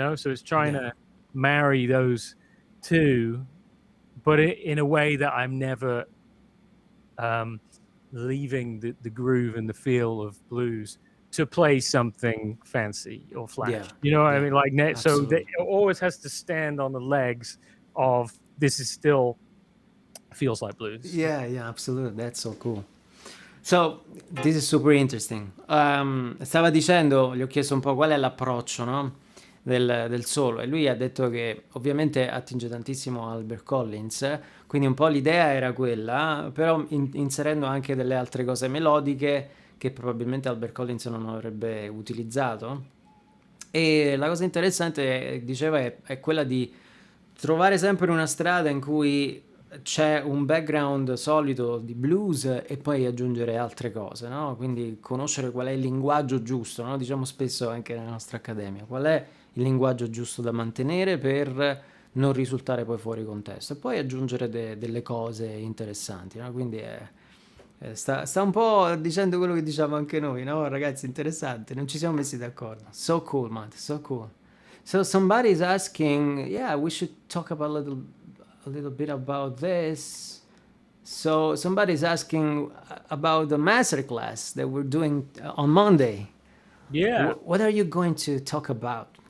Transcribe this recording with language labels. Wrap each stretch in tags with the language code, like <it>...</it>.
<en>So it's trying to marry those two, but in a way that I'm never leaving the groove and the feel of blues to play something fancy or flash. You know what I mean? Like, so it always has to stand on the legs of this is still feels like blues. Yeah, absolutely. That's so cool. So, this is super interesting.</en> <it>Stava dicendo, gli ho chiesto un po' qual è l'approccio, no? del solo, e lui ha detto che ovviamente attinge tantissimo a Albert Collins, quindi un po' l'idea era quella, però inserendo anche delle altre cose melodiche che probabilmente Albert Collins non avrebbe utilizzato. E la cosa interessante, diceva, è quella di trovare sempre una strada in cui c'è un background solido di blues e poi aggiungere altre cose, no? Quindi conoscere qual è il linguaggio giusto, no? Diciamo spesso anche nella nostra accademia, qual è il linguaggio giusto da mantenere per non risultare poi fuori contesto e poi aggiungere delle cose interessanti, no? Quindi sta un po' dicendo quello che diciamo anche noi, no? Ragazzi, interessante, non ci siamo messi d'accordo.</it> <en>So cool, Matt, so cool. So somebody's asking, yeah, we should talk about a little bit about this. So somebody's asking about the masterclass that we're doing on Monday. Yeah. What are you going to talk about?</en>